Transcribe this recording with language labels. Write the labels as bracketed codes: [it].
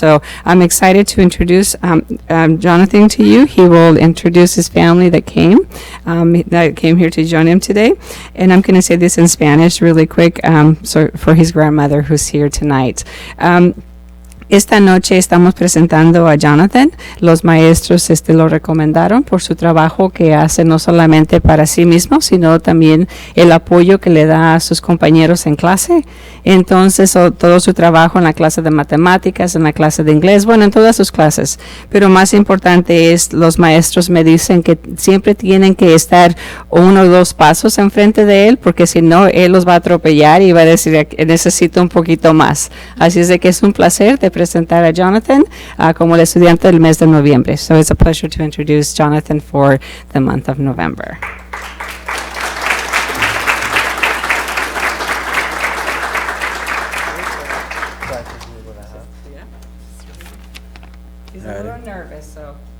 [en] So I'm excited to introduce Jonathan to you. He will introduce his family that came here to join him today. And I'm going to say this in Spanish really quick so for his grandmother who's here tonight. [es] Esta noche estamos presentando a Jonathan. Los maestros lo recomendaron por su trabajo que hace no solamente para sí mismo, sino también el apoyo que le da a sus compañeros en clase. Entonces, todo su trabajo en la clase de matemáticas, en la clase de inglés, bueno, en todas sus clases. Pero más importante es, los maestros me dicen que siempre tienen que estar 1 o 2 pasos enfrente de él, porque si no, él los va a atropellar y va a decir, necesito un poquito más. Así es de que es un placer de presentar a Jonathan como el estudiante del mes de noviembre. [en] So it's a pleasure to introduce Jonathan for the month of November. He's a little nervous, so.